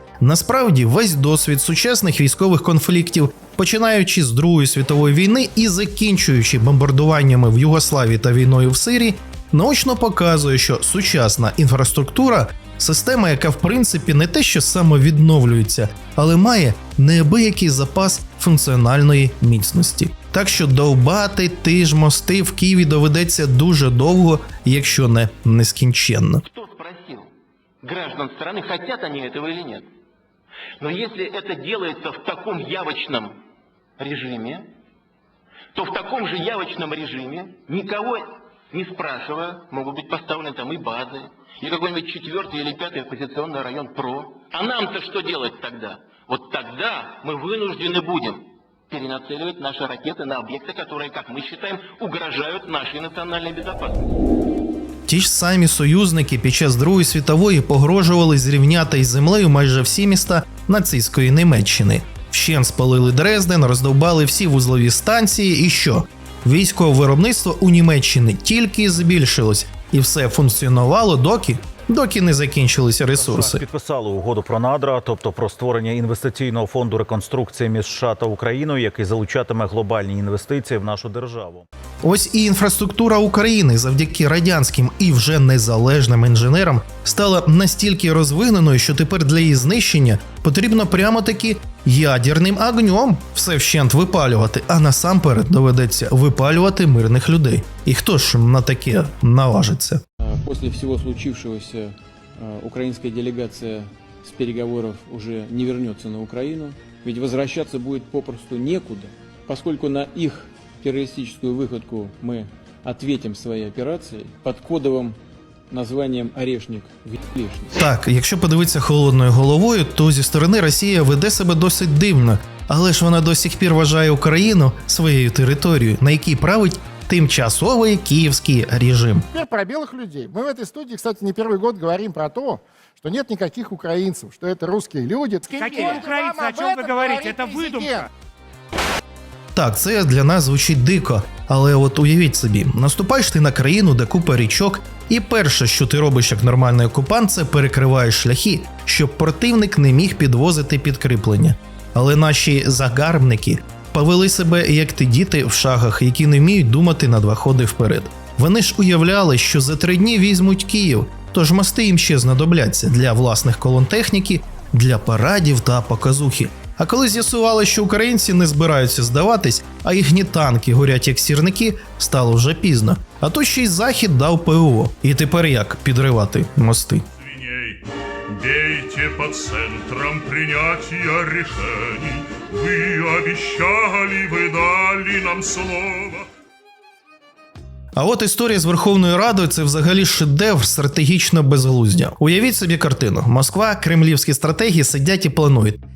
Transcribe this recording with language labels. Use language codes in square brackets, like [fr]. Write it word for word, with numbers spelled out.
[uk] Насправді, весь досвід сучасних військових конфліктів, починаючи з Другої світової війни і закінчуючи бомбардуваннями в Югославії та війною в Сирії, наочно показує, що сучасна інфраструктура – система, яка в принципі не те що самовідновлюється, але має неабиякий запас функціональної міцності. Так що довбати ті ж мости в Києві доведеться дуже довго, якщо не нескінченно. Хто спросив граждан країни, хочуть вони цього чи ні? [ru] Но если это делается в таком явочном режиме, то в таком же явочном режиме, никого не спрашивая, могут быть поставлены там и базы, и какой-нибудь четвертый или пятый оппозиционный район ПРО. А нам-то что делать тогда? Вот тогда мы вынуждены будем перенацеливать наши ракеты на объекты, которые, как мы считаем, угрожают нашей национальной безопасности. [uk] Ті ж самі союзники під час Другої світової погрожували зрівняти із землею майже всі міста нацистської Німеччини. Вщент спалили Дрезден, роздовбали всі вузлові станції і що? Військове виробництво у Німеччині тільки збільшилось, і все функціонувало доки, доки не закінчилися ресурси. Підписали угоду про надра, тобто про створення інвестиційного фонду реконструкції між США та Україною, який залучатиме глобальні інвестиції в нашу державу. Ось і інфраструктура України завдяки радянським і вже незалежним інженерам стала настільки розвиненою, що тепер для її знищення потрібно прямо-таки ядерним огнем все вщент випалювати, а насамперед доведеться випалювати мирних людей. І хто ж на таке наважиться? [ru] После всего случившегося украинская делегация с переговоров уже не вернется на Украину, ведь возвращаться будет попросту некуда, поскольку на их террористическую выходку мы ответим своей операцией под кодовым названням «Орешник в'єшник». [uk] Так, якщо подивитися холодною головою, то зі сторони Росія веде себе досить дивно, але ж вона до сих пір вважає Україну своєю територією, на якій править [ru] тимчасовый киевский режим. Теперь про белых людей. Мы в этой студии, кстати, не первый год говорим про то, что нет никаких украинцев, что это русские люди. Какие украинцы? О чем вы говорите? Это выдумка. [uk] Так, це для нас звучить дико, але от уявіть собі, наступаєш ти на країну, де купа річок, І перше, що ти робиш як нормальний окупант, це перекриваєш шляхи, щоб противник не міг підвозити підкріплення. Але наші загарбники повели себе, як ті діти в шагах, які не вміють думати на два ходи вперед. Вони ж уявляли, що за три дні візьмуть Київ, тож мости їм ще знадобляться для власних колон техніки, для парадів та показухи. А коли з'ясували, що українці не збираються здаватись, а їхні танки горять як сірники, стало вже пізно. А то ще й Захід дав ПВО. І тепер як підривати мости? [ru] Бейте по центрам принятия решений. Вы обещали, вы дали нам слово. [uk] А от історія з Верховною Радою – це взагалі шедевр стратегічно безглуздя. Уявіть собі картину. Москва, кремлівські стратеги сидять і планують.